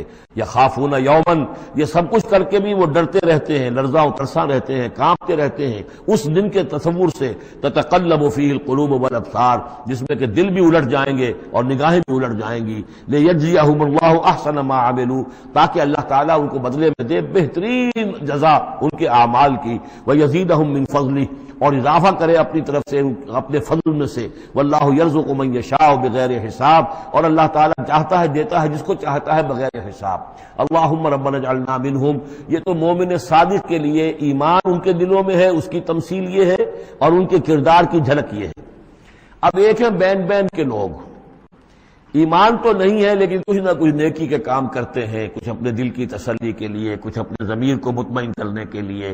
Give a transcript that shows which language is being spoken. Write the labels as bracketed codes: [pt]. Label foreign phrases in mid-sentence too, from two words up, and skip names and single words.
[ar] یخافون یومن، [ur] یہ سب کچھ کر کے بھی وہ ڈرتے رہتے ہیں، لرزاں و ترساں رہتے ہیں، کانپتے رہتے ہیں اس دن کے تصور سے، [ar] تتقلب فیہ القلوب والابصار، [ur] جس میں کہ دل بھی الٹ جائیں گے اور نگاہیں بھی الٹ جائیں گی۔ [ar] لیجزیہم اللہ احسن ما عملوا، [ur] تاکہ اللہ تعالیٰ ان کو بدلے میں دے بہترین جزا ان کے اعمال کی، [ar] وَيَزِيدَهُم مِّن فَضْلِهِ، [ur] اور اضافہ کرے اپنی طرف سے اپنے فضل میں سے۔ [ar] وَاللَّهُ يَرْزُقُ مَن يَشَاءُ بِغَيْرِ حساب، [ur] اور اللہ تعالیٰ چاہتا ہے دیتا ہے جس کو چاہتا ہے بغیر حساب۔ [ar] اللہم ربنا اجعلنا منہم، [ur] یہ تو مومن صادق کے لیے ایمان ان کے دلوں میں ہے، اس کی تمثیل یہ ہے، اور ان کے کردار کی جھلک یہ ہے۔ اب ایک ہے بین بین کے لوگ، ایمان تو نہیں ہے لیکن کچھ نہ کچھ نیکی کے کام کرتے ہیں، کچھ اپنے دل کی تسلی کے لیے، کچھ اپنے ضمیر کو مطمئن کرنے کے لیے۔